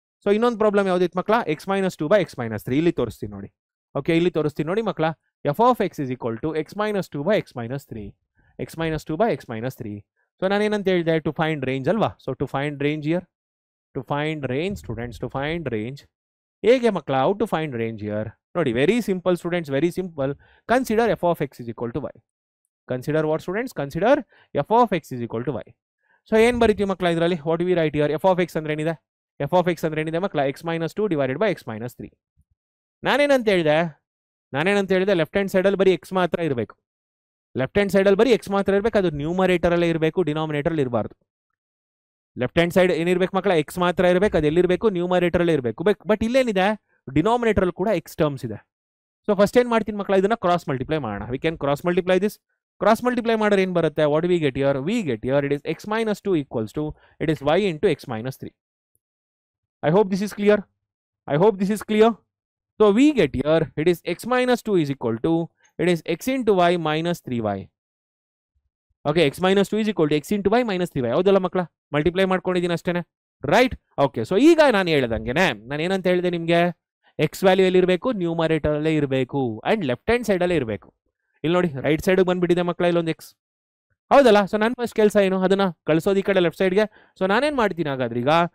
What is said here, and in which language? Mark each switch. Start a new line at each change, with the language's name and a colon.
Kannada: So ಇನ್ನೊಂದು problem ಯಾವುದಿತ್ತು ಮಕ್ಕಳ? x - 2 / x - 3. ಇಲ್ಲಿ ತೋರಿಸ್ತೀನಿ ನೋಡಿ. ಓಕೆ, ಇಲ್ಲಿ ತೋರಿಸ್ತೀನಿ ನೋಡಿ ಮಕ್ಕಳ. f of x is equal to x - 2 / x - 3. x - 2 / x - 3. So ನಾನೇನಂತ ಹೇಳಿದೆ? ಟು ಫೈಂಡ್ ರೇಂಜ್ ಅಲ್ವಾ?
English: So to find range here, to find range students, to find range.
Kannada: ಹೇಗೆ ಮಕ್ಕಳ?
English: How to find range here? ನೋಡಿ, very simple students, very simple. Consider f of x is equal to y. Consider what students? Consider f of x is equal to y.
Kannada: So ಏನು ಬರೀತೀವಿ ಮಕ್ಕಳ ಇದರಲ್ಲಿ?
English: What we write here?
Kannada: f of x ಅಂದ್ರೆ ಏನಿದೆ? f of x ಅಂದ್ರೆ ಏನಿದೆ ಮಕ್ಕಳ? x - 2 divided by x - 3. ನಾನೇನಂತ ಹೇಳಿದೆ? Left hand ಸೈಡಲ್ಲಿ ಬರೀ x ಮಾತ್ರ ಇರಬೇಕು. ಅದು ನ್ಯೂಮರೇಟರ್ ಅಲ್ಲೇ ಇರಬೇಕು, ಡಿನಾಮಿನೇಟರ್ ಅಲ್ಲಿ ಇರಬಾರ್ದು. ಲೆಫ್ಟ್ ಹ್ಯಾಂಡ್ ಸೈಡ್ ಏನಿರ್ಬೇಕು ಮಕ್ಕಳ? x ಮಾತ್ರ ಇರಬೇಕು, ಅದು ಎಲ್ಲಿರಬೇಕು? ನ್ಯೂಮರೇಟರ್ ಅಲ್ಲೇ ಇರಬೇಕು. ಬಟ್ ಇಲ್ಲೇನಿದೆ? ಡಿನಾಮಿನೇಟರ್ ಅಲ್ಲಿ ಕೂಡ x ಟರ್ಮ್ಸ್ ಇದೆ. ಸೊ ಫಸ್ಟ್ ಏನ್ ಮಾಡ್ತೀನಿ ಮಕ್ಕಳ? ಇದನ್ನ ಕ್ರಾಸ್ ಮಲ್ಟಿಪ್ಲೈ ಮಾಡೋಣ.
English: We can cross multiply this.
Kannada: Cross multiply ಮಾಡಿದ್ರೆ ಏನು ಬರುತ್ತೆ?
English: What we get here? We get here it is x - 2 equals to it is y into x - 3. I hope this is clear. So we get here it is x - 2 is equal to it is x into y minus 3y. Okay, x - 2 is equal to x into y minus 3y.
Kannada: ಹೌದಲ್ಲ ಮಕ್ಕಳ? Multiply ಮಾಡ್ಕೊಂಡಿದ್ದೀನಿ ಅಷ್ಟೇನೆ, right? Okay, so ಈಗ ನಾನು ಹೇಳ್ದಂಗೆನೆ ನಾನು ಏನಂತ ಹೇಳಿದೆ ನಿಮಗೆ? X value ಎಲ್ಲಿರಬೇಕು? ನ್ಯೂಮರೇಟರ್ ಅಲ್ಲೇ ಇರಬೇಕು ಅಂಡ್ ಲೆಫ್ಟ್ ಹ್ಯಾಂಡ್ ಸೈಡ್ ಅಲ್ಲೇ ಇರಬೇಕು. ಇಲ್ಲಿ ನೋಡಿ, ರೈಟ್ ಸೈಡ್ ಬಂದ್ಬಿಟ್ಟಿದೆ ಮಕ್ಕಳ, ಇಲ್ಲೊಂದು ಎಕ್ಸ್. ಹೌದಲ್ಲ? ಸೊ ನನ್ನ ಫಸ್ಟ್ ಕೆಲಸ ಏನು? ಅದನ್ನ ಕಳಿಸೋದು ಈ ಕಡೆ ಲೆಫ್ಟ್ ಸೈಡ್ಗೆ. ಸೊ ನಾನೇನು ಮಾಡ್ತೀನಿ ಹಾಗಾದ್ರೆ ಈಗ?